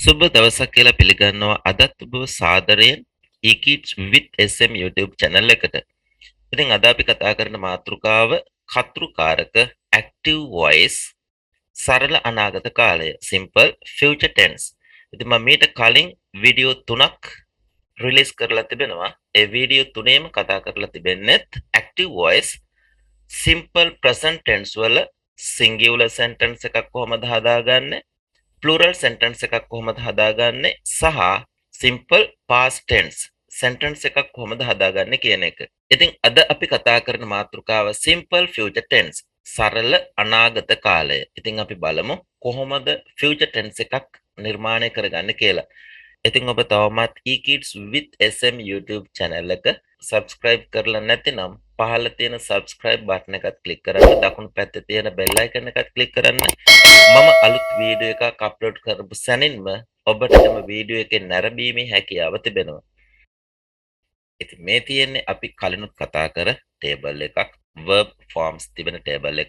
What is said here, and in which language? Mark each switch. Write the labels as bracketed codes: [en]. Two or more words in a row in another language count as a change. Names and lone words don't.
[si] දවසක් කියලා පිළිගන්නවා අදත් ඔබ සාදරයෙන් eKids with SM YouTube channel එකට. ඉතින් අද අපි කතා කරන මාතෘකාව කතෘකාරක [en] active voice [si] සරල අනාගත කාලය [en] simple future tense. [si] ඉතින් මම මීට කලින් වීඩියෝ 3ක් රිලීස් කරලා තිබෙනවා. ඒ වීඩියෝ තුනේම කතා කරලා තිබෙන්නේත් [en] active voice simple present tense [si] වල [en] singular sentence [si] එකක් කොහොමද හදාගන්නේ, [en] plural sentence [si] එකක් කොහොමද හදාගන්නේ සහ [en] simple past tense sentence [si] එකක් කොහොමද හදාගන්නේ කියන එක. ඉතින් අද අපි කතා කරන මාතෘකාව [en] simple future tense [si] සරල අනාගත කාලය. ඉතින් අපි බලමු කොහොමද [en] future tense [si] එකක් නිර්මාණය කරගන්නේ කියලා. ඉතින් ඔබ තවමත් eKids with SM YouTube channel එක subscribe කරලා නැතිනම් පහළ තියෙන [en] subscribe button [si] එකත් click කරන්න, දකුණු පැත්තේ තියෙන [en] bell icon [si] එකත් click කරන්න. මම අලුත් වීඩියෝ එකක් අප්ලෝඩ් කරපු සැනින්ම ඔබට එම වීඩියෝ එකේ නැරඹීමේ හැකියාව තිබෙනවා. ඉතින් මේ තියෙන්නේ අපි කලිනුත් කතා කර table එකක්, [en] verb forms [si] තිබෙන table එකක්.